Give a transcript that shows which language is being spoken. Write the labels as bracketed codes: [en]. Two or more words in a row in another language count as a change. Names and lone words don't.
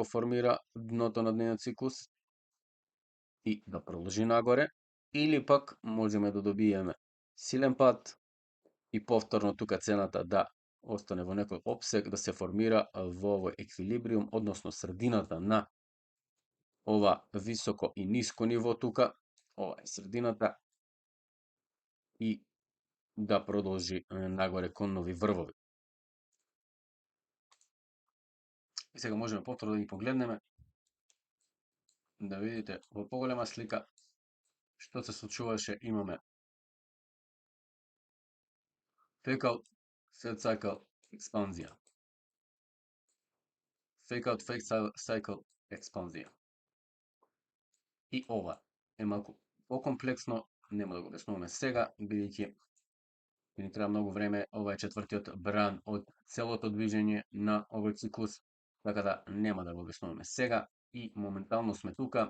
[mk] формира дното на дневниот циклус и да продолжи нагоре, или пак можеме да добиеме силен пат и повторно тука цената да остане во некој опсег, да се формира во овој еквилибриум, односно средината на ова високо и ниско ниво тука, ова е средината, и да продолжи нагоре кон нови врвови. И сега можеме повторно да ги погледнеме, да видите во поголема слика што се случуваше. Имаме [en] fake out, fake cycle, [mk] експанзија. [en] Fake out, fake cycle, [mk] експанзија. И ова е малку покомплексно, нема да го објаснуваме сега, бидејќи ни треба многу време. Ова е четвртиот бран од целото движење на овој циклус, така да нема да го објаснуваме сега и моментално сме тука.